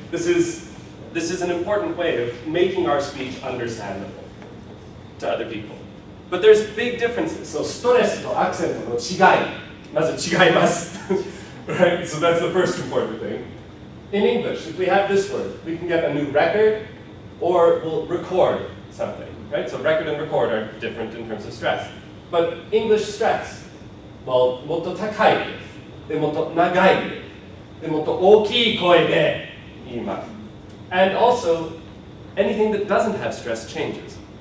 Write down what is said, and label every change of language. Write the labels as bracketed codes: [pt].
[en] This is an important way of making our speech understandable to other people. But there's big differences. So, [ja] ストレスとアクセントの違い。まず違います。 [en] Right? So that's the first important thing. In English, if we have this word, we can get a new record, or we'll record something. Right? So record and record are different in terms of stress. But English stress, well, [ja] もっと高いです。で、もっと長いです。で、もっと大きい声で言います。 [en] And also, anything that doesn't have stress changes.